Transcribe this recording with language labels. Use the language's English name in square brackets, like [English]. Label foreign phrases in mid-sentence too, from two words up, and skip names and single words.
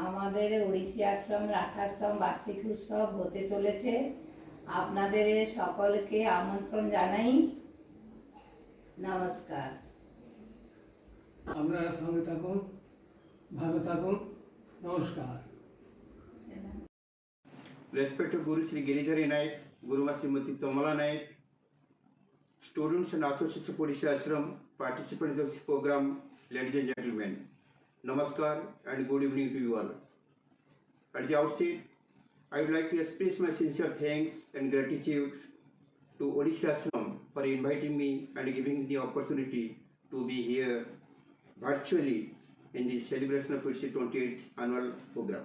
[Bangla] আমাদের ওড়িশি আশ্রমের 28তম বার্ষিক উৎসব হতে চলেছে। আপনাদের সকলকে আমন্ত্রণ জানাই। নমস্কার। আপনারা সঙ্গে থাকুন, ভালো থাকুন। নমস্কার। [English] Respected Guru Sri Giridhari Naik, Guru Ma Srimati Tomala Naik, students and associates of Odisha Ashram, participants of this program, ladies and gentlemen, Namaskar and good evening to you all. At the outset, I would like to express my sincere thanks and gratitude to Odisha Ashram for inviting me and giving the opportunity to be here virtually in the celebration of its 28th annual program.